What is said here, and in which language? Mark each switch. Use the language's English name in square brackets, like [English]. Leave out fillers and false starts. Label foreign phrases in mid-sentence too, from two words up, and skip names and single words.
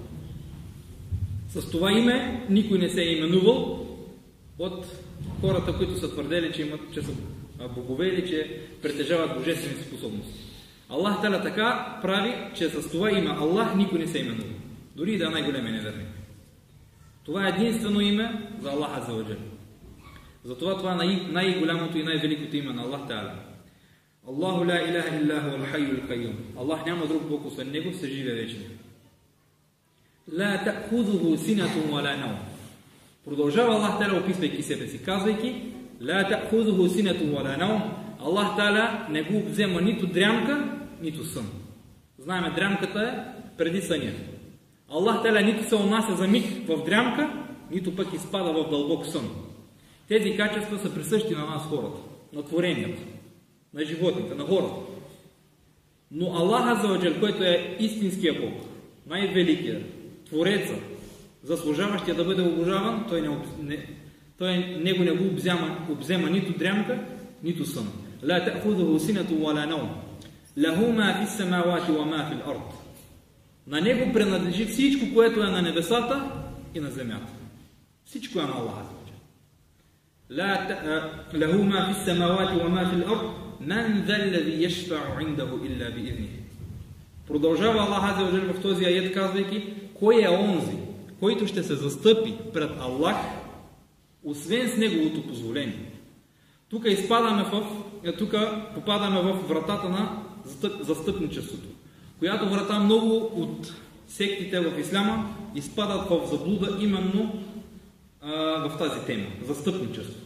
[Bulgarian] С това име никой не се е именувал от хората, които са твърдели, че са богове или че притежават божествени способности. [Arabic] الله تعالى [Bulgarian] така прави, че с това име Аллах никой не се именува. Дори и да е най-големия неверник. Това е единствено име за [Arabic] الله عز وجل. [Bulgarian] Затова това е най-голямото и най-великото име на [Arabic] الله تعالى. الله لا إله إلا هو الحي القيوم. [Bulgarian] Аллах няма друг Бог, освен Него, се живе вечно. [Arabic] لا تأخذه سنة ولا نوم. [Bulgarian] Продължава [Arabic] الله تعالى, [Bulgarian] описвайки себе си, казвайки [Arabic] لا تأخذه سنة ولا نوم. الله تعالى [Bulgarian] не го взема нито дрямка, нито сън. Знаеме, дрямката е преди съня. [Arabic] الله تعالى [Bulgarian] нито се унася за миг в дрямка, нито пък изпада в дълбок сън. Тези качества са присъщи на нас хората, на творенията, на животните, на хората. Но [Arabic] الله عز وجل, [Bulgarian] който е истинския Бог, най-великият, Твореца, заслужаващия да бъде обожаван, той него не го обзема нито дрямка, нито сън. [Arabic] لا تأخذه سنة ولا نوم له ما في السماوات وما في الأرض. [Bulgarian] На него принадлежи всичко, което е на небесата и на земята. Всичко е на [Arabic] الله عز وجل. له ما في السماوات وما في الأرض. من ذا الذي يشفع عنده إلا بإذنه. [Bulgarian] Продължава [Arabic] الله عز وجل [Bulgarian] в този аят, казвайки, кой е онзи, който ще се застъпи пред Аллах, освен с неговото позволение. Тук попадаме в вратата на застъпничеството, която врата много от сектите в исляма изпадат в заблуда именно в тази тема – застъпничеството.